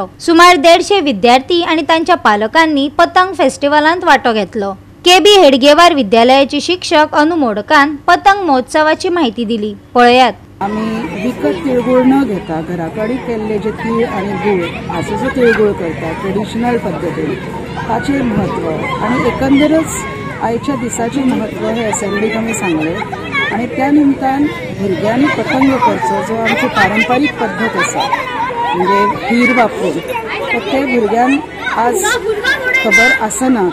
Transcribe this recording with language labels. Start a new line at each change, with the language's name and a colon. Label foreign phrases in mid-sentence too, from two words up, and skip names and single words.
Konkani: सुमार 150 विद्यार्थी आणि त्यांच्या पालकांनी पतंग फेस्टिवलांत वाटो घेतलो। केबी हेडगेवार विद्यालयाची शिक्षक अनु मोडकान पतंग महोत्सवाची माहिती दिली। पळयात।
Marathi: आम्ही विकत तिळगुळ न घेता घराकडे केल्ले जे तीळ आणि गूळ असं जो तिळगुळ करतात ट्रेडिशनल पद्धतीने
Konkani: ताचे महत्व आणि एकंदरच आयच्या दिसाचे महत्व हे असेंब्लीक आमी सांगले आणि त्या निमतान भुरग्यांनी पतंग करचो जो आमची पारंपारीक पद्धत आसा म्हणजे हीर वापरून तर ते भुरग्यांक आज खबर आसना।